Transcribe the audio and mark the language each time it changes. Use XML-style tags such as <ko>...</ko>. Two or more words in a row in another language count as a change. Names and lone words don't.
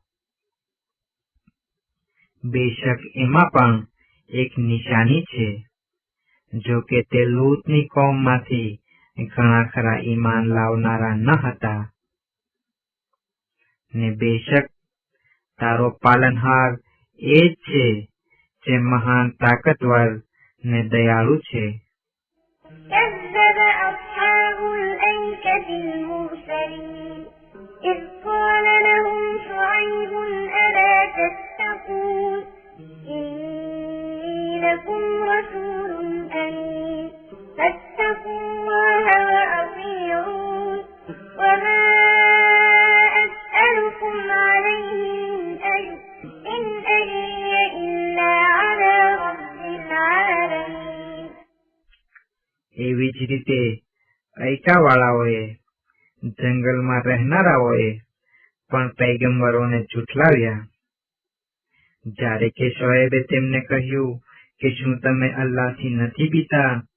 <gu>બેશક એમાં પણ એક નિશાની છે, જો કે તે લૂતની કોમમાંથી ઘણા ખરા ઈમાન લાવનારા ન હતા. ને બેશક તારો પાલનહાર એ જ છે જે મહાન તાકતવર ને દયાળુ છે.</gu> <ar>كذب أصحاب الأيكة المرسلين إذ قال لهم شعيب ألا تتقون إني لكم رسول أمين فاتقوا الله وأطيعون وما أسألكم عليه من أجر إن أجري إلا على رب العالمين.</ar> <gu>એવી જ રીતે ઐકાવાળાઓએ, જંગલમાં રહેનારાઓએ પણ પૈગંબરોને ઝૂઠલાવ્યા. જ્યારે કે શોએબે તેમને કહ્યું કે શું તમે અલ્લાહથી નથી બીતા?</gu>